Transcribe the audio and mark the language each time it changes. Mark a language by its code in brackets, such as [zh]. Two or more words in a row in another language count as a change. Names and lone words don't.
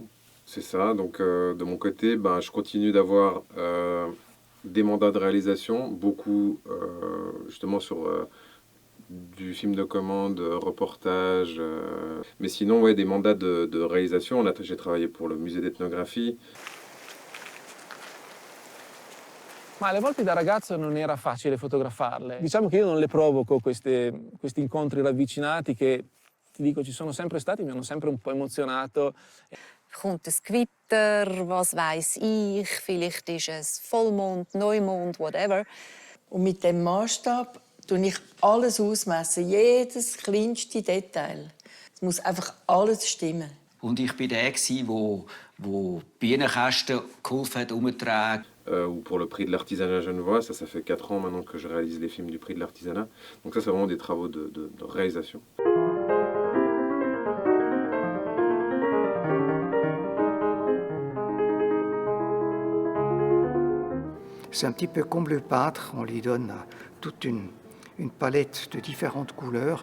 [fr] C'est ça, donc de mon côté, je continue d'avoir des mandats de réalisation, beaucoup justement sur du film de commande, reportage, mais sinon ouais, des mandats de réalisation. J'ai travaillé pour le musée d'ethnographie. [it] Ma alle volte da ragazzo non era facile fotografarle. Diciamo che io non le provoco questi incontri ravvicinati che, ti dico, ci sono sempre stati, mi hanno sempre un po' emozionato. [de] Kommt es Gewitter, was weiß ich, vielleicht ist es Vollmond, Neumond, whatever. Und mit dem Maßstab tue ich alles ausmessen, jedes kleinste Detail. Es muss einfach alles stimmen. Und ich bin der, der Bienenkästen geholfen hat, umzutragen. [fr] Ou pour le prix de l'artisanat genevois, ça fait 4 ans maintenant que je réalise les films du prix de l'artisanat. Donc ça, c'est vraiment des travaux de réalisation. C'est un petit peu comme le peintre, on lui donne toute une palette de différentes couleurs.